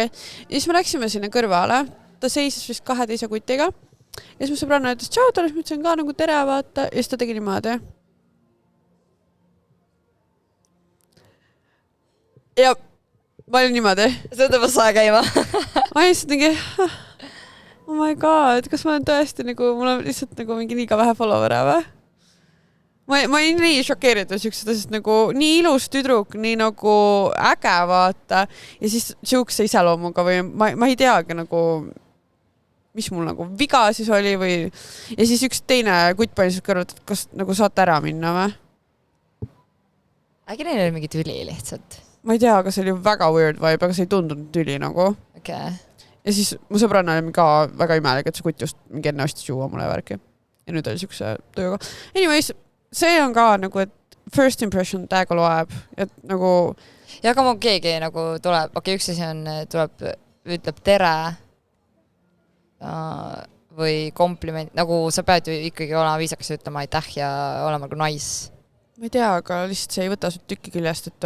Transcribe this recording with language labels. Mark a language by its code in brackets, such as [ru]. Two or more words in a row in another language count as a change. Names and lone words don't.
[et] Ja siis me läksime sinna kõrvale, ta seisis vist 2 teise kutiga. Ja siis mu sõbranna ütles tšau, talle ma ütlesin ka nagu tere, vaata. Ja siis ta tegi niimoodi. Ja ma olin niimoodi. See tõmbas saja käima. Ma lihtsalt mingi, [en] oh my god, [et] kas ma olen tõesti nagu, mul on lihtsalt nagu mingi liiga vähe follower'e või? ma olin nii šokeeritud siuksed asjad nagu nii ilus tüdruk, nii nagu äge vaata ja siis siukse iseloomuga või ma ei teagi nagu mis mul nagu viga siis oli või ja siis üks teine kutt pani siis kõrvalt, et kas nagu saate ära minna või? Äkki neil oli mingi tüli lihtsalt? Ma ei tea, aga see oli väga [en] weird vibe, [et] aga see ei tundunud tüli nagu. [en] Okay. [et] Ja siis mu sõbranna oli ka väga imelik, et see kutt just mingi enne ostis juua mulle värki. Ja nüüd oli siukse tööga. Anyways, see on ka nagu, et [en] first impression [et] täiega loeb, et nagu... Ja aga mu keegi nagu tuleb, üks asi on, ütleb tere või kompliment, nagu sa pead ju ikkagi olema viisakas ja ütlema aitäh ja olema nagu nice. Ma ei tea, aga lihtsalt see ei võta sut tükki küljest, et